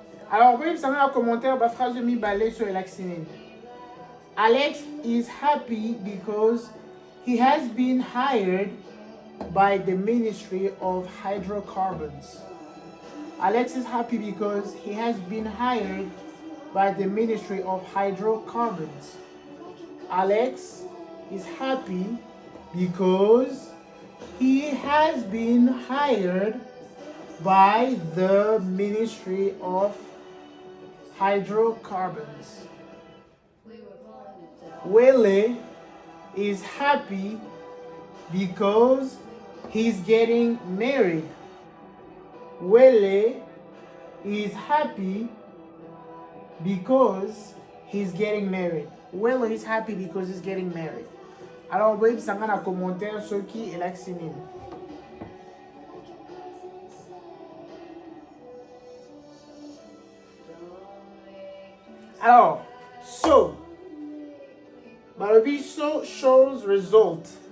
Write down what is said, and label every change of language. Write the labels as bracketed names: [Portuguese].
[French] Alors, oui, vous savez en commentaire, la phrase de mi balai sur l'accent. [English] Alex is happy because he has been hired by the Ministry of Hydrocarbons. Alex is happy because he has been hired by the Ministry of Hydrocarbons. Alex is happy because he has been hired by the Ministry of Hydrocarbons. Wele is happy because he's getting married. Wele is happy because he's getting married. Wele is happy because he's getting married. [French] Alors, vous voyez, ça va dans les commentaires ceux qui est l'accent. [English] Alors, so. Balobi so shows result.